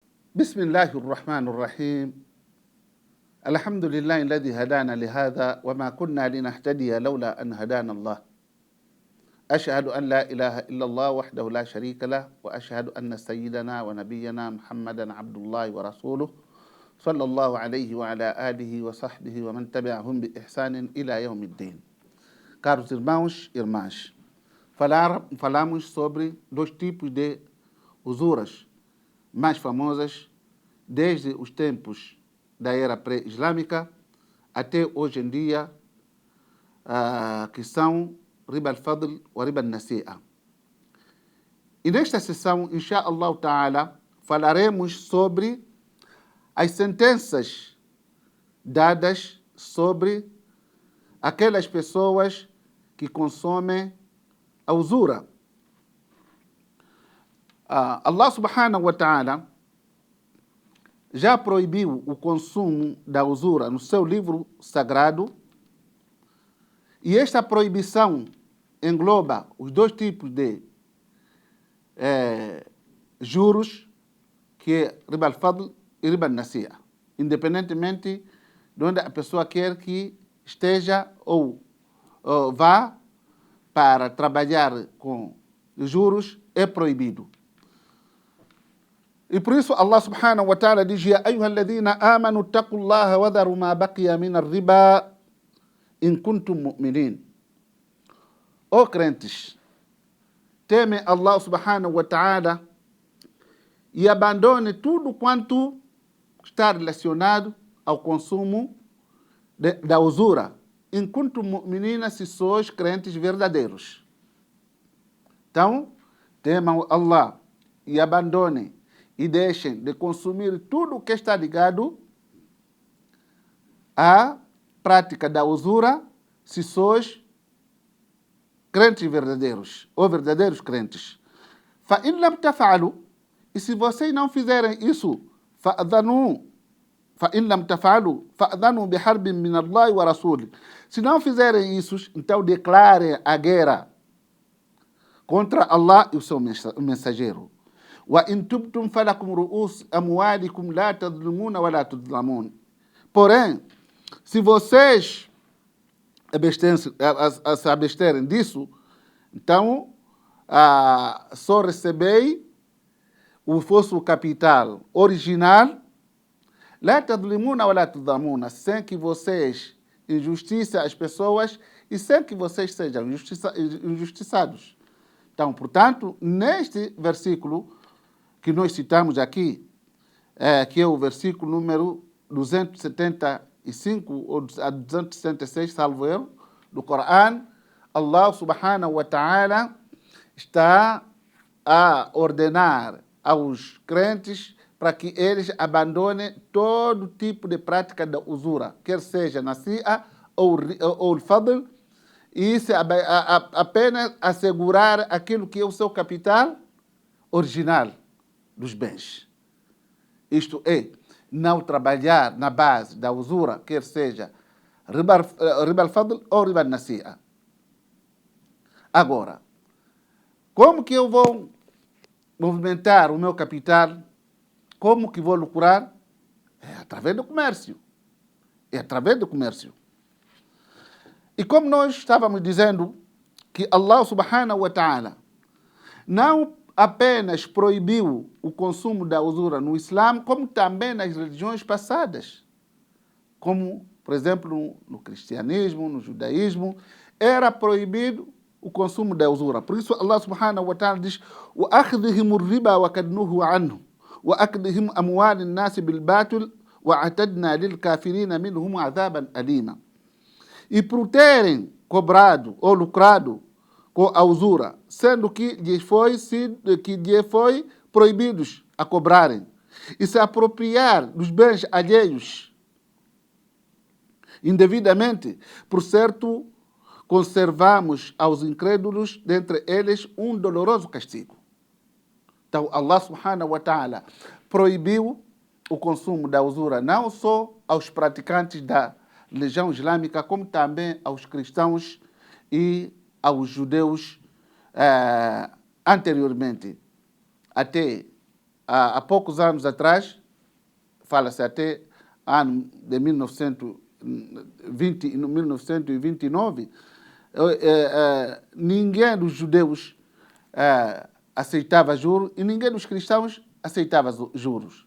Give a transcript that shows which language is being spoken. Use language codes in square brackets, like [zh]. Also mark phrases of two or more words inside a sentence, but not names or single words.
[ar] بسم الله الرحمن الرحيم الحمد لله الذي هدانا لهذا وما كنا لنهتدي لولا أن هدانا الله أشهد أن لا إله إلا الله وحده لا شريك له وأشهد أن سيدنا ونبينا محمدا عبد الله ورسوله صلى الله عليه وعلى آله وصحبه ومن تبعهم بإحسان إلى يوم الدين. [pt] Caros irmãos e irmãs, falamos sobre dois tipos de usuras mais famosas desde os tempos da era pré-islâmica até hoje em dia, que são [ar] ربا الفضل [pt] e [ar] ربا النسيئة. [pt] E nesta sessão, [ar] إن شاء الله تعالى, [pt] falaremos sobre as sentenças dadas sobre aquelas pessoas que consomem a usura. [ar] الله سبحانه وتعالى [pt] já proibiu o consumo da usura no seu livro sagrado, e esta proibição engloba os dois tipos de juros, que é [ar] ربا الفضل [pt] e [ar] ربا النسيئة, [pt] independentemente de onde a pessoa quer que esteja ou vá para trabalhar com juros, é proibido. E por isso [ar] الله سبحانه وتعالى [pt] diz: [ar] يا أيها الذين آمنوا اتقوا الله وذروا ما بقي من الربا إن كنتم مؤمنين. [pt] Ó crentes, temem [ar] الله سبحانه وتعالى [pt] e abandone tudo quanto está relacionado ao consumo da usura. [ar] إن كنتم مؤمنين, [pt] se sois crentes verdadeiros. Então, temam Allah e abandonem e deixem de consumir tudo o que está ligado à prática da usura, se sois crentes verdadeiros ou verdadeiros crentes. [ar] فإن لم تفعلوا, [pt] e se vocês não fizerem isso, [ar] فأذنوا بحرب من الله ورسوله. [pt] Se não fizerem isso, então declarem a guerra contra Allah e o seu mensageiro. [ar] وإن تبتم فلكم رؤوس أموالكم لا تظلمون ولا تظلمون. [pt] Porém, se vocês se absterem disso, então só recebei o vosso capital original, [ar] لا تظلمون ولا تظلمون, [pt] sem que vocês injustiçem as pessoas e sem que vocês sejam injustiçados. Então, portanto, neste versículo que nós citamos aqui, que é o versículo número 275 ou 276, salvo erro, do Corão, [ar] الله سبحانه وتعالى [pt] está a ordenar aos crentes para que eles abandonem todo tipo de prática da usura, quer seja nasi'a ou fadl, e apenas assegurar aquilo que é o seu capital original dos bens. Isto é, não trabalhar na base da usura, quer seja [ar] ربا الفضل [pt] ou [ar] ربا النسيئة. [pt] Agora, como que eu vou movimentar o meu capital? Como que vou lucrar? É através do comércio. E como nós estávamos dizendo, que [ar] الله سبحانه وتعالى [pt] não apenas proibiu o consumo da usura no Islã, como também nas religiões passadas, como, por exemplo, no cristianismo, no judaísmo, era proibido o consumo da usura. Por isso [ar] الله سبحانه وتعالى [pt] diz: [ar] وأخذهم الربا وقد نهوا عنه وأكلهم أموال الناس بالباطل وأعتدنا للكافرين منهم عذابا أليما. [pt] E por terem cobrado ou lucrado com a usura, sendo que lhes foi proibidos a cobrarem, e se apropriar dos bens alheios indevidamente, por certo, conservamos aos incrédulos dentre eles um doloroso castigo. Então, [ar] الله سبحانه وتعالى [pt] proibiu o consumo da usura não só aos praticantes da religião islâmica, como também aos cristãos e aos judeus anteriormente. Até há poucos anos atrás, fala-se até ano de 1929, ninguém dos judeus aceitava juros e ninguém dos cristãos aceitava juros.